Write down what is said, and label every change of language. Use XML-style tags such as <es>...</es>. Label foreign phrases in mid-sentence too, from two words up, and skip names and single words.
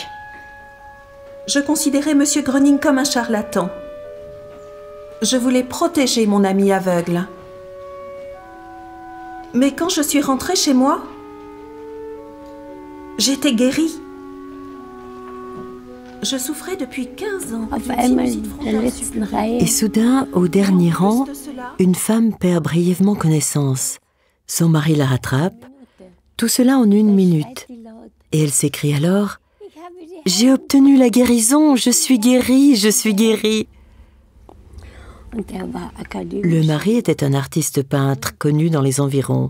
<fr>Je considérais Monsieur Gröning comme un charlatan. Je voulais protéger mon ami aveugle. Mais quand je suis rentrée chez moi, j'étais guérie. Je souffrais depuis 15 ans.</fr> <de>Auf einmal in der letzten Reihe.</de> <fr>Et soudain, au dernier rang, une femme perd brièvement connaissance. Son mari la rattrape. Tout cela en 1 minute. Et elle s'écrie alors « J'ai obtenu la guérison, je suis guérie, je suis guérie !» Le mari était un artiste peintre connu dans les environs.</fr>